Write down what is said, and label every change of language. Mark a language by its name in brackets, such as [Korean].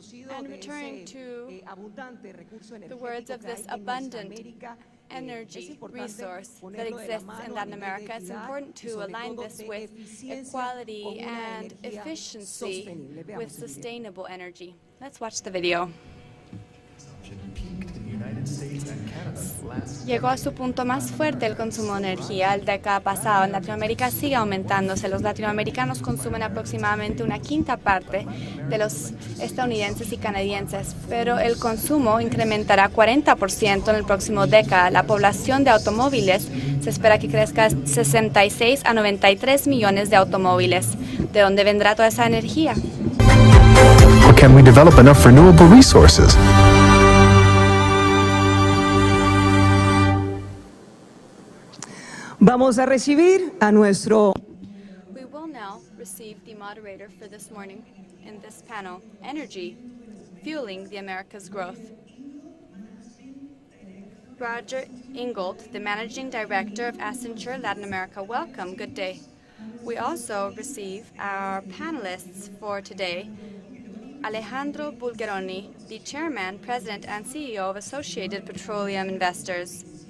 [English] And returning to the words of this abundant energy resource that exists in Latin America, it's important to align this with equality and efficiency with sustainable energy. Let's watch the video. [Spanish] Llegó a su punto más fuerte el consumo de energía la década pasada. En Latinoamérica sigue aumentándose. Los latinoamericanos consumen aproximadamente una quinta parte de los estadounidenses y canadienses, pero el consumo incrementará 40% en el próximo década. La población de automóviles se espera que crezca 66 a 93 millones de automóviles. ¿De dónde vendrá toda esa energía? [English] Or can we develop enough renewable resources? [Spanish] Vamos a recibir a nuestro... [English] We will now receive the moderator for this morning in this panel, Energy, Fueling the America's Growth. Roger Ingold, the Managing Director of Accenture Latin America. Welcome, good day. We also receive our panelists for today, Alejandro Bulgaroni, the Chairman, President, and CEO of Associated Petroleum Investors.